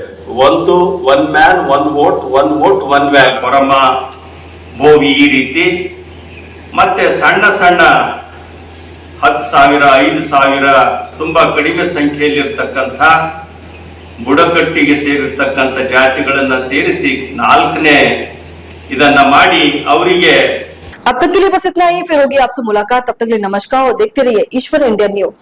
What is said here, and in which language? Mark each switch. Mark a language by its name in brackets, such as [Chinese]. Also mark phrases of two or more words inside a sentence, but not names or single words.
[English] one man one vote, one vote one value, [Kannada] ಕೊರಮ ಬೋವಿ ಈ ರೀತಿ, ಮತ್ತೆ ಸಣ್ಣ ಸಣ್ಣ 10,000 5,000 ತುಂಬಾ ಕಡಿಮೆ ಸಂಖ್ಯೆಯಲ್ಲಿರ್ತಕ್ಕಂಥ ಬುಡಕಟ್ಟಿಗೆ ಸೇರಿರ್ತಕ್ಕಂಥ ಜಾತಿಗಳನ್ನ ಸೇರಿಸಿ 4ನೇ ಇದನ್ನ ಮಾಡಿ ಅವರಿಗೆ। [Hindi] अब तक के लिए बस इतना ही, फिर होगी आपसे मुलाकात। तब तक के लिए नमस्कार और देखते रहिए ईश्वर इंडिया न्यूज।